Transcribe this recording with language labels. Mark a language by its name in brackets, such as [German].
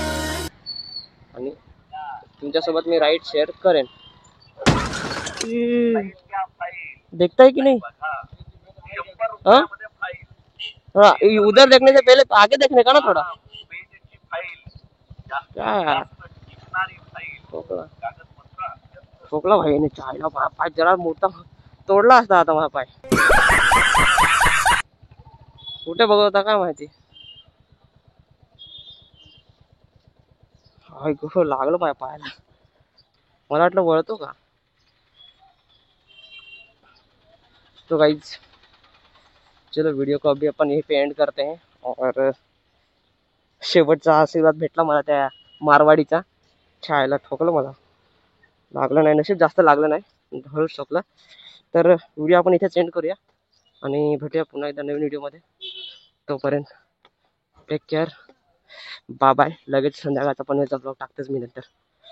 [Marathi] आणि तुमच्यासोबत मी ride share करेन. देखताय की नहीं? [Hindi] हाँ हाँ उधर देखने से पहले आगे देखने का ना थोड़ा. [Marathi] क्या ठोकला ठोकला भाई चायला. पाय जरा मोठा तोडला असता आता माझा पाय. कुठे बघवता काय माहिती. लागलं पाय पायाला. मला वाटलं वळतो का. [Hindi] तो गाइस चलो वीडियो को अभी अपन यहीं पे एंड करते हैं. [Marathi] और शेवटचा आशीर्वाद भेटला मला त्या मारवाडीचा. छायला ठोकलं मला. लागलं नाही, नशीब जास्त लागलं नाही, हळूच ठोकलं. तर व्हिडिओ आपण इथेच एंड करूया आणि भेटूया पुन्हा एकदा नवीन व्हिडिओमध्ये. तोपर्यंत टेक केअर, बाय बाय. लगेच संध्याकाळचा पण याचा ब्लॉग टाकतेच मी नंतर.